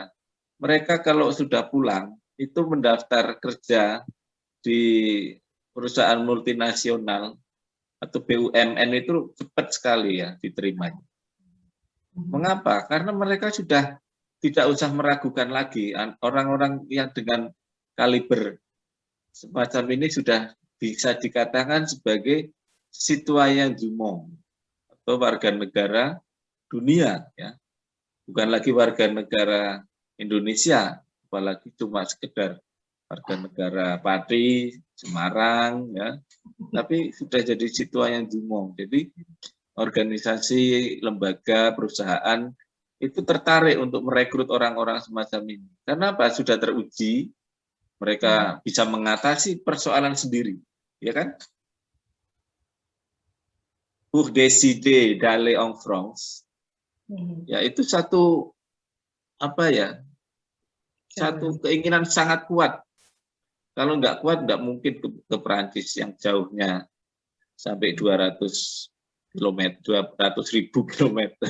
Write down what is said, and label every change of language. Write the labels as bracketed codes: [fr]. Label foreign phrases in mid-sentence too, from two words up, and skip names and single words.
[id] Mereka kalau sudah pulang itu mendaftar kerja di perusahaan multinasional atau BUMN itu cepat sekali ya diterimanya. Mengapa? Karena mereka sudah tidak usah meragukan lagi. Orang-orang yang dengan kaliber semacam ini sudah bisa dikatakan sebagai [fr] citoyen du monde [id] atau warga negara dunia ya. bukan lagi warga negara Indonesia, apalagi cuma sekedar warga negara Pati, Semarang, ya, tapi sudah jadi sitwa yang jumong. Jadi organisasi, lembaga, perusahaan itu tertarik untuk merekrut orang-orang semacam ini. Karena apa? Sudah teruji, mereka bisa mengatasi persoalan sendiri, ya kan? [fr] Pour décider d'aller en France, [id] ya itu satu apa ya? Satu keinginan sangat kuat. Kalau nggak kuat, nggak mungkin ke Perancis yang jauhnya sampai 200.000 kilometer.